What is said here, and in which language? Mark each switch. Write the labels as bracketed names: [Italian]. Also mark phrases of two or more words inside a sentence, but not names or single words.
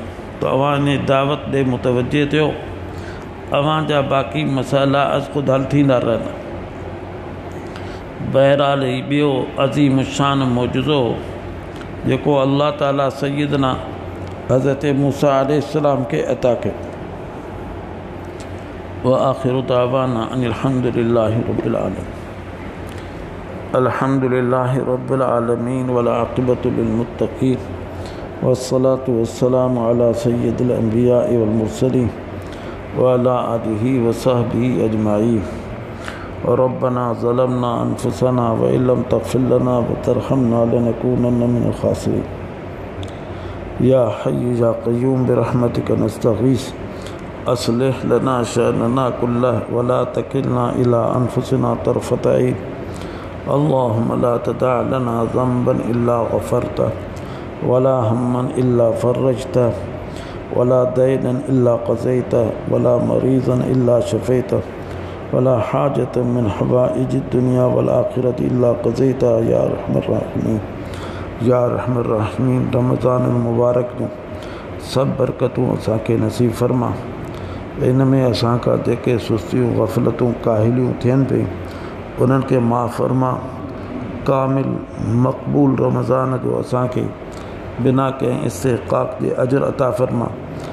[Sindhi] त अव्हां इन दावत ॾे मुतवजे थियो, अव्हां जा बाक़ी मसाला ख़ुदि हल थींदा रहंदा। बहरहाल ही ॿियो अज़ीम शान मौजूज़ो जेको अल्लाह ताला सैयदना हज़रत मूसा अलैहिस्सलाम के अता कयो। [Arabic] وآخر دعوانا أن الحمد لله رب العالمين. الحمد لله رب العالمين والعاقبة للمتقين والصلاة والسلام على سيد الأنبياء والمرسلين وعلى آله وصحبه أجمعين. ربنا ظلمنا أنفسنا وإن لم تغفر لنا وترحمنا لنكونن من الخاسرين. يا حي يا قيوم برحمتك نستغيث أصلح لنا شأننا كله ولا تكلنا إلى أنفسنا طرفة عين. اللهم لا تدع لنا ذنبا إلا غفرته ولا هما إلا فرجته ولا دينا إلا قضيته ولا مريضا إلا شفيته ولا حاجة من حوائج الدنيا والآخرة إلا قضيتها يا أرحم الراحمين. يا أرحم الراحمين. [Sindhi] रमज़ान मुबारक जूं सभु बरकतूं असांखे नसीब फरमा। इन में असांखां जेके सुस्तियूं गफ़लतूं काहिलियूं थियनि पियूं उन्हनि खे माफ़ फरमा। कामिल मक़बूल रमज़ान जो असांखे बिना कंहिं इस्तिहक़ाक़ जे अजर अता फरमा।